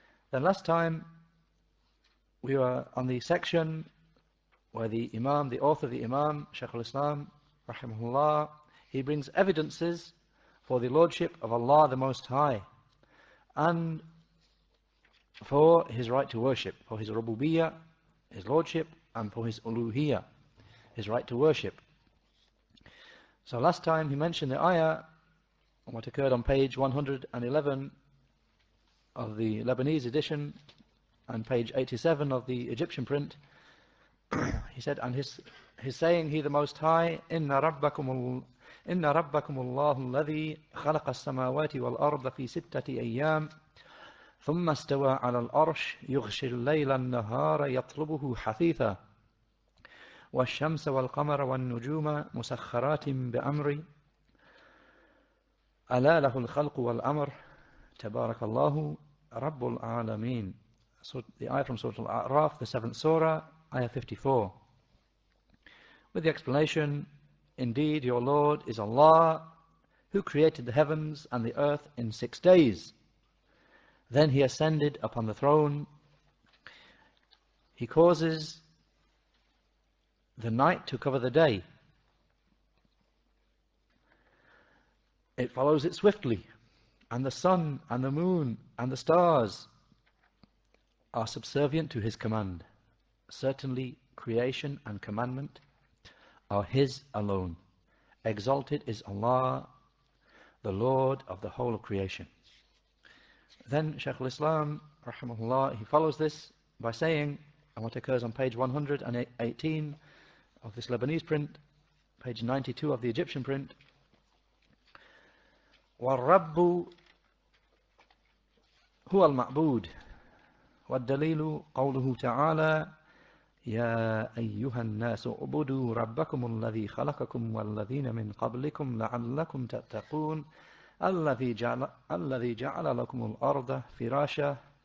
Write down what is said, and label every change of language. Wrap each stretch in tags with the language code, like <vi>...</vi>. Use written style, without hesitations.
<en>Then last time we were on the section where the Imam, the author of the Imam, Sheikh al-Islam rahimahullah, he brings evidences for the Lordship of Allah the Most High and for His right to worship, for His rububiyyah, His Lordship, and for His uluhiyyah, His right to worship. So last time he mentioned the ayah, what occurred on page 111 of the Lebanese edition and page 87 of the Egyptian print. He said, and his saying, He the Most High,</en> <ar>Inna rabbakum Allahu alladhi khalaqa as-samawati wal arda fi sittati ayyam ثم استوى على الأرش يغشي الليل النهار يطلبه حثيثا والشمس والقمر والنجوم مسخرات بأمري ألا له الخلق والأمر تبارك الله رب العالمين.</ar> <en>So the ayah from Surah Al-A'raf, the 7th surah, ayah 54, with the explanation, indeed your Lord is Allah who created the heavens and the earth in 6 days. Then He ascended upon the throne. He causes the night to cover the day. It follows it swiftly, and the sun and the moon and the stars are subservient to His command. Certainly creation and commandment are His alone. Exalted is Allah, the Lord of the whole of creation. Then Sheikh al-Islam rahimahullah, he follows this by saying, and what occurs on page 118 of this Lebanese print, page 92 of the Egyptian print,</en> <ar>وَالرَّبُّ هُوَ الْمَعْبُودُ وَالدَّلِيلُ قَوْلُهُ تَعَالَى يَا أَيُّهَا النَّاسُ اعْبُدُوا رَبَّكُمُ الَّذِي خَلَقَكُمْ وَالَّذِينَ مِنْ قَبْلِكُمْ لَعَلَّكُمْ تَتَّقُونَ الذي جعل لكم الأرض فراشا</ar>